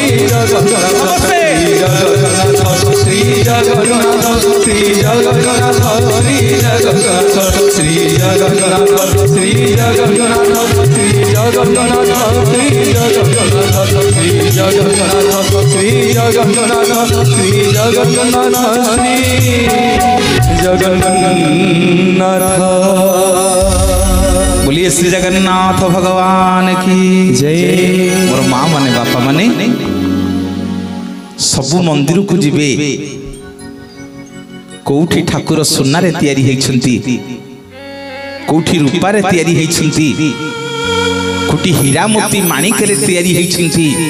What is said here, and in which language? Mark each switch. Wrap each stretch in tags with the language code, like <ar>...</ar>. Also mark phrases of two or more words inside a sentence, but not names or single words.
<hi>जगन्नाथ श्री जगन्नाथ श्री जगन्नाथ श्री जगन्नाथ श्री जगन्नाथ श्री जगन्नाथ श्री जगन्नाथ श्री जगन्नाथ श्री जगन्नाथ श्री जगन्नाथ श्री जगन्नाथ श्री जगन्नाथ बोलिए श्री जगन्नाथ भगवान की जय।</hi> <or>ମୋର ମାଁ ମାନେ ବାପା ମାନେ ସବୁ ମନ୍ଦିର କୁ ଯିବେ କୋଠି ଠାକୁର ସୁନା ରେ ତିଆରି ହେଉଛନ୍ତି କୋଠି ରୁପା ରେ ତିଆରି ହେଉଛନ୍ତି କୋଠି ହୀରା ମୋତି ମାଣିକ ରେ ତିଆରି ହେଉଛନ୍ତି</or>